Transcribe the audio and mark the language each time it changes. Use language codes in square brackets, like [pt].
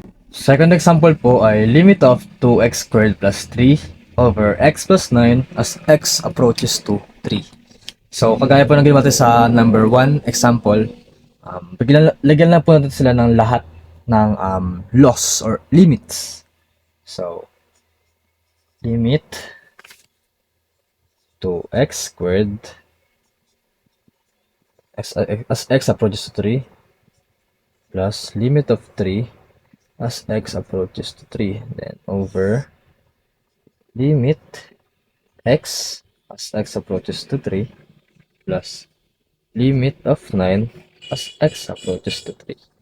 [en] Second example po ay limit of 2x squared plus 3 over x plus 9 as x approaches to 3. [tl] So, kagaya po ng ginawa natin sa number 1 example, lagyan na po natin sila ng lahat ng loss or limits. [en] So, limit 2x squared as x approaches to 3 plus limit of 3 as x approaches to 3, then over limit x as x approaches to 3 plus limit of 9 as x approaches to 3.